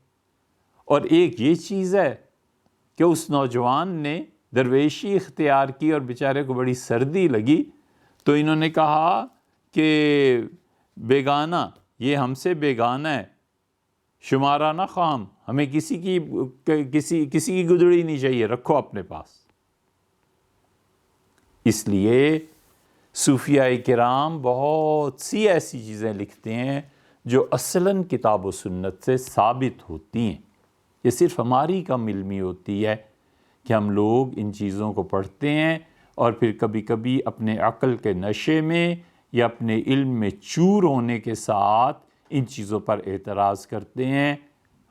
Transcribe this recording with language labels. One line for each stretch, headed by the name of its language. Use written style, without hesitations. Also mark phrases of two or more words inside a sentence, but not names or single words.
Urdu: اور ایک یہ چیز ہے کہ اس نوجوان نے درویشی اختیار کی اور بیچارے کو بڑی سردی لگی، تو انہوں نے کہا کہ بیگانہ، یہ ہم سے بیگانہ ہے،
Persian: شمارہ نہ خام،
Urdu: ہمیں کسی کی گدڑی نہیں چاہیے، رکھو اپنے پاس۔ اس لیے صوفیاء کرام بہت سی ایسی چیزیں لکھتے ہیں جو اصلاً کتاب و سنت سے ثابت ہوتی ہیں، یہ صرف ہماری کم علمی ہوتی ہے کہ ہم لوگ ان چیزوں کو پڑھتے ہیں اور پھر کبھی کبھی اپنے عقل کے نشے میں یا اپنے علم میں چور ہونے کے ساتھ ان چیزوں پر اعتراض کرتے ہیں۔